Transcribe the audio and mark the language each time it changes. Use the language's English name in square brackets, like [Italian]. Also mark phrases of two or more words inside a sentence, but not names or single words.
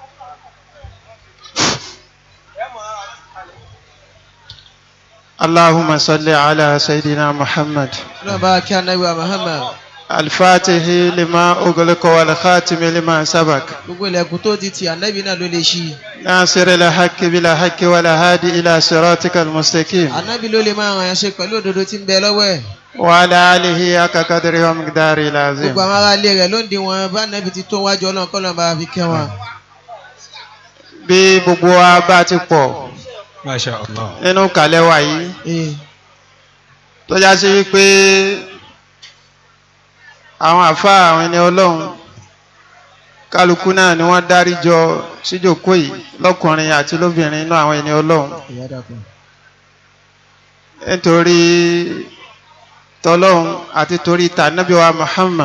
[Arabic] اللهم صل على سيدنا محمد الفاتح لما أغلق والخاتم لما سبق ناصر الحق بالحق ولا هادي إلى صراطك المستقيم وعلى آله حق قدره ومقداره العظيم. [Yoruba] bí gbogbo wa bá ti pọ̀ [Arabic] ما شاء الله [Yoruba] nínú kàlẹ́ wa yìí tó já sí wípé àwọn àfáà àwọn ẹni ọlọ́run kálukú náà ni wọ́n dárí jọ síjòkó yìí lọ́kùnrin àti lóbìnrin inú àwọn ẹni ọlọ́run nítorí tọlọ́run àti torí tànábì wa Muhammad